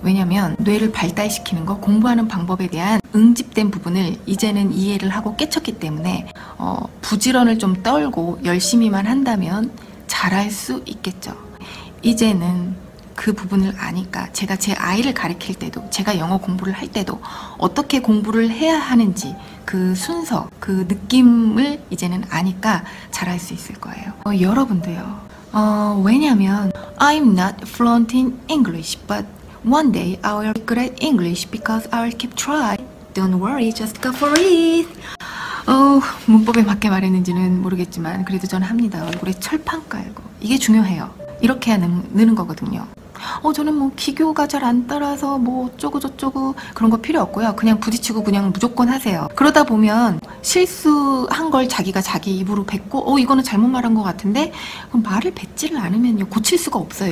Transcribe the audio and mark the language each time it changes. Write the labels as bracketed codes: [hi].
[ko] 왜냐면 뇌를 발달시키는 거, 공부하는 방법에 대한 응집된 부분을 이제는 이해를 하고 깨쳤기 때문에 부지런을 좀 떨고 열심히만 한다면 잘할 수 있겠죠. 이제는 그 부분을 아니까 제가 제 아이를 가르칠 때도 제가 영어 공부를 할 때도 어떻게 공부를 해야 하는지 그 순서, 그 느낌을 이제는 아니까 잘할 수 있을 거예요. 여러분도요. 왜냐면 [en] I'm not fluent in English, but one day I will be good at English because I will keep trying. Don't worry, just go for it. [ko] 문법에 맞게 말했는지는 모르겠지만 그래도 저는 합니다. 얼굴에 철판 깔고. 이게 중요해요. 이렇게 해야 느는 거거든요. 저는 뭐 기교가 잘 안 따라서 뭐 어쩌고 저쩌고 그런 거 필요 없고요. 그냥 부딪히고 그냥 무조건 하세요. 그러다 보면 실수한 걸 자기가 자기 입으로 뱉고 이거는 잘못 말한 것 같은데 그럼 말을 뱉지를 않으면요 고칠 수가 없어요.